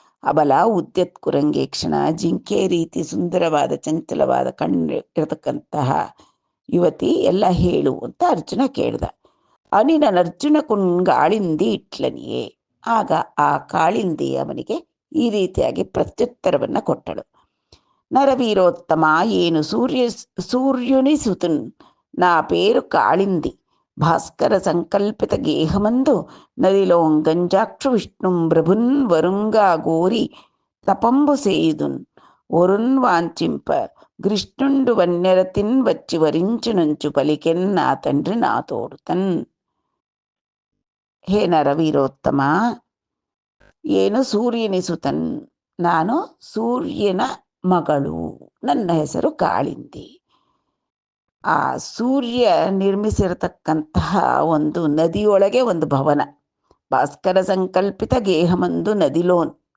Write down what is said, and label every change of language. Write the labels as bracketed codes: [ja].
[kn] ಅಬಲ ಉದ್ಯತ್ ಕುರಂಗೇಕ್ಷಣ, ಜಿಂಕೆ ರೀತಿ ಸುಂದರವಾದ ಚಂಚಲವಾದ ಕಣ್ಣು ಇರತಕ್ಕಂತಹ ಯುವತಿ ಎಲ್ಲ ಹೇಳು ಅಂತ ಅರ್ಜುನ ಕೇಳ್ದ. [te] ಅನಿನ ಅರ್ಜುನ ಕುಂಗಾಳಿಂದಿ ಇಟ್ಲನಿಯೇ. [kn] ಆಗ ಆ ಕಾಳಿಂದಿ ಅವನಿಗೆ ಈ ರೀತಿಯಾಗಿ ಪ್ರತ್ಯುತ್ತರವನ್ನ ಕೊಟ್ಟಳು. [te] ನರವೀರೋತ್ತಮ ಏನು ಸೂರ್ಯುನಿ ಸುತುನ್, ನಾ ಪೇರು ಕಾಳಿಂದಿ భాస్కర సంకల్పిత గేహమందు నదిలోం గంజాక్షు విష్ణుం ప్రభున్ వరుంగా గోరి తపంబు సేయుదున్ ఒరున్ వాంచింప కృష్ణుండు వన్నెరతిన్ వచ్చి వరించునుంచు పలికెన్ నా తండ్రి నా తోడుతన్. [kn] ಹೇ ನರವೀರೋತ್ತಮ, [te] ಏನು ಸೂರ್ಯನಿ ಸುತನ್, [kn] ನಾನು ಸೂರ್ಯನ ಮಗಳು, ನನ್ನ ಹೆಸರು ಕಾಳಿಂದಿ. ಆ ಸೂರ್ಯ ನಿರ್ಮಿಸಿರತಕ್ಕಂತಹ ಒಂದು ನದಿಯೊಳಗೆ ಒಂದು ಭವನ, [te] ಭಾಸ್ಕರ ಸಂಕಲ್ಪಿತ ಗೇಹಮಂದು ನದಿಲೋನ್.